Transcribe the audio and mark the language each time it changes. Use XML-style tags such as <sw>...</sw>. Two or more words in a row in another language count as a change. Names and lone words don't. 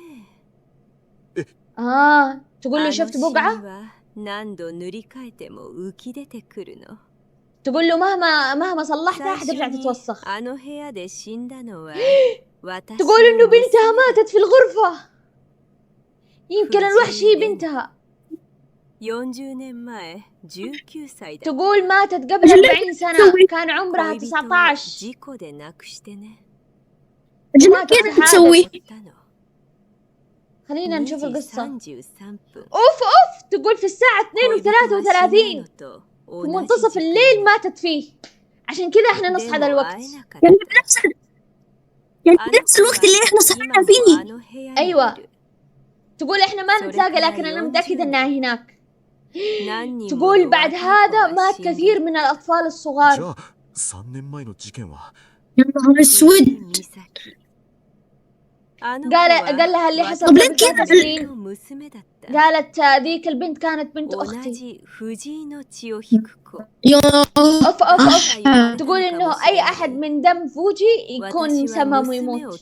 <ar>تقول لي شفت بقعة. تقول له مهما صلحتها حترجع تتوسخ. تقول إنه بنتها ماتت في الغرفة. يمكن الوحش هي بنتها.</ar> <ja>40 年前19歳だ</ja> <ar>تقول ماتت قبل 40 سنة، كان عمرها 19.</ar> <ja>事故で亡くしてね</ja> <ar>أجل كيف تسوي؟</ar> <ja>たの</ja> <ar>خلينا نشوف 2 القصة.</ar> <ja>33分</ja> <ar>اوف تقول في الساعة 2</ar> <ja>恋人が死ん</ja> <ar>و33</ar> <ja>だのと</ja> <ar>في منتصف الليل ماتت فيه، عشان كذا احنا نصحى ذا الوقت. يعني بنفس الوقت اللي احنا صحينا فيه. أيوة. تقول احنا ما نتلاقى لكن انا متأكدة انها هناك. تقول بعد هذا مات كثير من الأطفال</ar> <ja>じゃ</ja> <ar>الصغار.</ar> <ja>あ3年前の事件は</ja> <ar>يا نهار اسود. قال لها اللي حصل طب ليه قبل كده؟ 3 سنين. قالت ذيك البنت كانت بنت أختي. يا أوف تقول إنه أي أحد من دم فوجي يكون سمم ويموت.</ar>